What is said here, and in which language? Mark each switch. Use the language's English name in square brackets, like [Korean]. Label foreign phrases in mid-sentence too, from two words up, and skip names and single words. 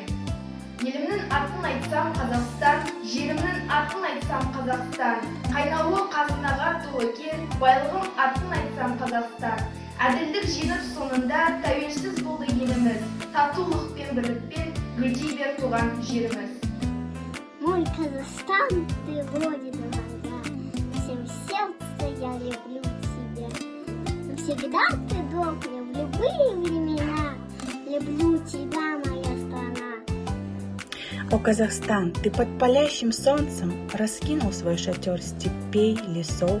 [Kazakh] Елімнің атын айтсам Қазақстан, жерімнің атын айтсам Қазақстан. Қайнаулы қазынаға толы кен, байлығым атын айтсам Қазақстан. Әділдік жеңіп соңында тәуелсіз болды еліміз. Татулық пен бірлікпен гүлдей бер туған жеріміз. [Russian] Мой Казахстан, ты родина моя, всем сердцем я люблю тебя. Навсегда ты добрый в любые времена, люблю тебя, моя страна. О, Казахстан, ты под палящим солнцем раскинул свой шатер степей, лесов.